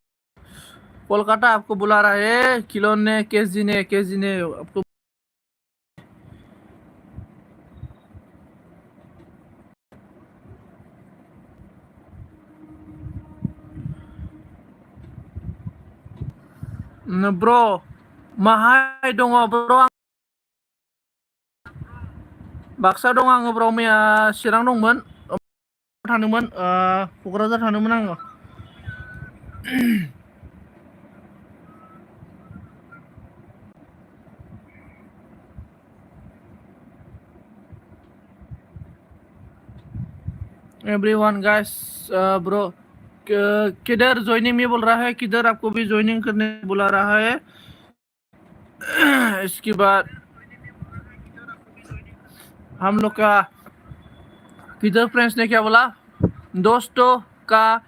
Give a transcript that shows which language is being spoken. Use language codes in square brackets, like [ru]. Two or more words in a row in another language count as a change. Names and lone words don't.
[hi] कोलकाता आपको बुला रहा है किलोन ने, केजी ने आपको। [brx] ब्रो माहाय दङ ब्रो? बाक्सा दं आङो ब्रो। मैया चिरां दंमोन, थांदोंमोन, क'क्राझार थांदोंमोन आङो। [en] everyone guys, [hi] ब्रो किधर ज्वाइनिंग में बोल रहा है, किधर आपको भी ज्वाइनिंग करने बुला रहा है। इसके बाद हम लोग का किधर फ्रेंड्स ने क्या बोला, दोस्तों का